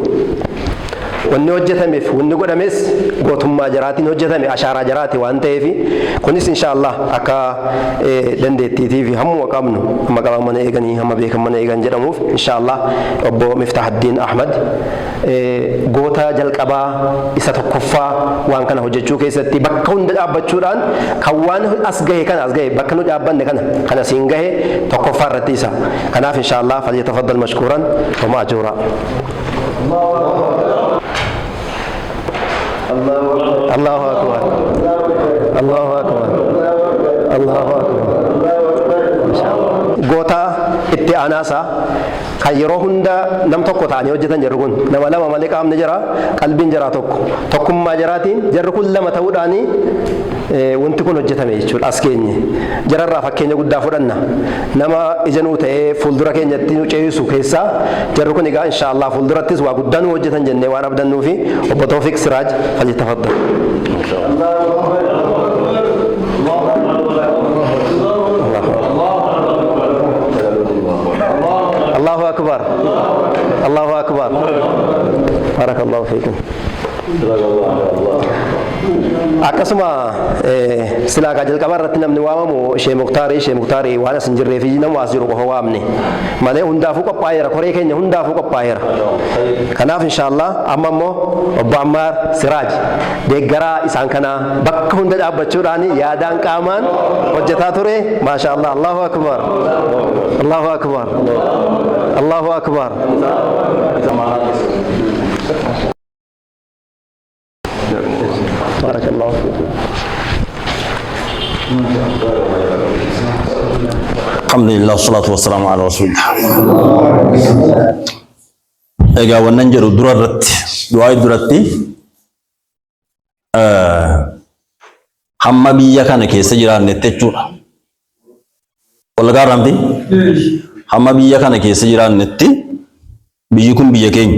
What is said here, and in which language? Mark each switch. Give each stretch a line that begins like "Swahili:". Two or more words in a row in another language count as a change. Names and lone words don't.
Oromo: Wanni hojjetameef wanni godhames gootummaa jaraatiin hojjetame ashaaraa jaraati waan ta'eef kunis inshaallah akka dandeettiitii fi hammuma qabnu hamma qaban mana eeganii hamma beekan mana eegan jedhamuuf inshaallah obbo Miftahaddiin Ahmad goota jalqabaa isa tokkoffaa waan kana hojjechuu keessatti bakka hunda dhaabbachuudhaan kan waan as gahe kana as gahe bakka nu dhaabbanne kana siin gahe tokkoffaa irratti isa.
Arabic: Kanaaf إن شاء الله فليتفضل مشكورا ومأجورا. الله أكبر. الله أكبر. الله أكبر.
Oromo: Goota itti aanaasaa kan yeroo hunda nam tokko ta'anii hojjetan jarri kun nama lama malee qaamni jira qalbiin jira tokkummaa jiraatiin jarri kun lama ta'uudhaanii wanti kun hojjetame jechuudha as keenye jararraa fakkeenya guddaa fudhanna nama ijanuu ta'ee fuuldura keenyatti nu ceeyisu keessaa jarri kun egaa inshaallah fuuldurattis waa guddaa nu hojjetan jennee waan abdannuu fi obbo Tawfiq Siraaj falyatafaddal.
Arabic: الله أكبر. الله أكبر. بارك الله فيكم.
Oromo: Akkasuma silaa kaajal qabarratti namni waamamu Sheekh Muktaarii waan as hin jirree fi nama as jiru qofa waamne malee hundaafuu qophaa'eera koree keenya hundaafuu qophaa'eera. Kanaaf inshaallah amma immoo obbo Ammaar Siraaj deeggaraa isaan kana bakka hunda dhaabbachuudhaan yaadaan qaamaan hojjetaa ture maashaallah.
Arabic: الله أكبر. الله أكبر. الله أكبر. بارك الله فيكم. الحمد لله والصلاة والسلام على رسول الله.
Oromo: Egaa wannan jedhu dura irratti du'aa duratti hamma biyya kana keessa jiraannetti jechuudha. Wal gaaramti hamma biyya kana keessa jiraannetti biyyi kun biyya keenya.